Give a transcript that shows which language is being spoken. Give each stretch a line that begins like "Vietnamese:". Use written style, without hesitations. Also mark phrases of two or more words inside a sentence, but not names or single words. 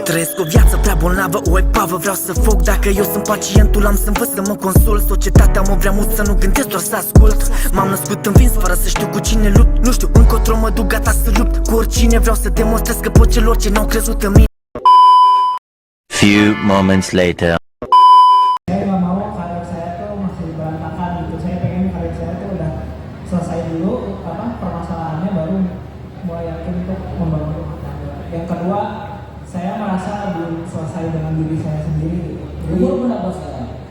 Romanian: Trăiesc o viață prea bolnavă, o epavă, vreau să fug. Dacă eu sunt pacientul, am să învăț să mă consult. Societatea mă vrea mult să nu gândesc, doar să ascult. M-am născut învins fără să știu cu cine lupt. Nu știu încotro mă duc, gata să lupt cu oricine. Vreau să demonstrez că pot celor ce n-au crezut în mine.
English: Few moments later.
Indonesian: Saya nggak mau karir saya tuh masih berantakan gitu. Saya pengen karir saya tuh udah selesai dulu permasalahannya, baru mulai yakin untuk membangun rumah tangga. Yang kedua, saya merasa belum selesai dengan diri saya sendiri. Umur berapa sekarang?